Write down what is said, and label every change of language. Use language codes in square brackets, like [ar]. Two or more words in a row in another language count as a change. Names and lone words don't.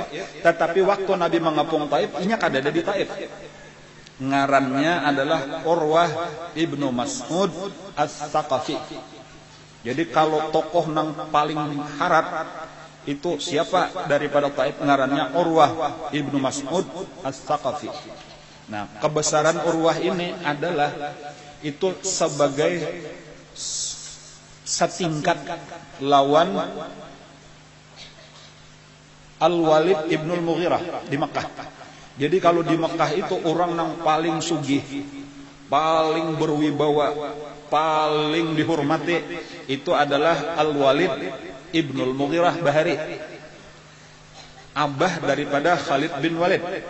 [bjn] Tetapi waktu Nabi mengepung Taif, inya kada ada di Taif. Ngarannya adalah Urwah ibnu Mas'ud As-Saqafi. Jadi kalau tokoh nang paling harat itu siapa daripada Taif, ngarannya Urwah ibnu Mas'ud As-Saqafi. [id] Nah, kebesaran Urwah ini adalah itu sebagai setingkat lawan Al-Walid ibnul Mughirah di Mekah. Jadi kalau di Mekah itu orang yang paling sugih, paling berwibawa, paling dihormati itu adalah Al-Walid ibnul Mughirah Bahari, abah daripada Khalid bin Walid.